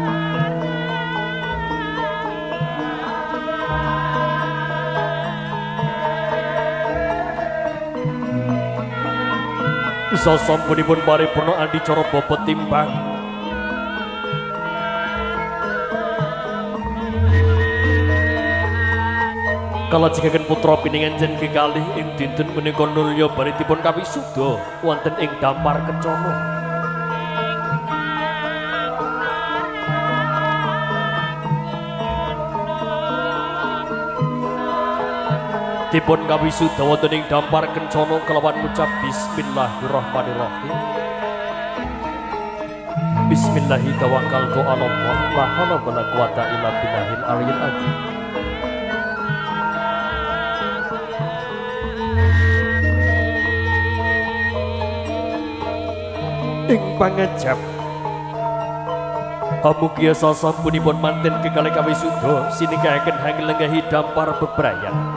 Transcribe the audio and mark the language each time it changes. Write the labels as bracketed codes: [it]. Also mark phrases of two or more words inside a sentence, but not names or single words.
[jv] Sasampunipun paripurna adicara bapa timbang kalajengaken putra pininganjen kekalih ing dinten menika nulya baritipun kawisuda wonten ing Dampar Kencana. Dipun kawisuda wonten ing Dampar Kencana kelawan ngucap bismillahirrahmanirrahim. [ar] بسم الله توكلت على الله لا حول ولا قوة إلا بالله العلي العظيم. [jv] Ing pangajap amugia sasampunipun manten kekalih kawisuda siningahaken hanglenggahi dampar bebrayan.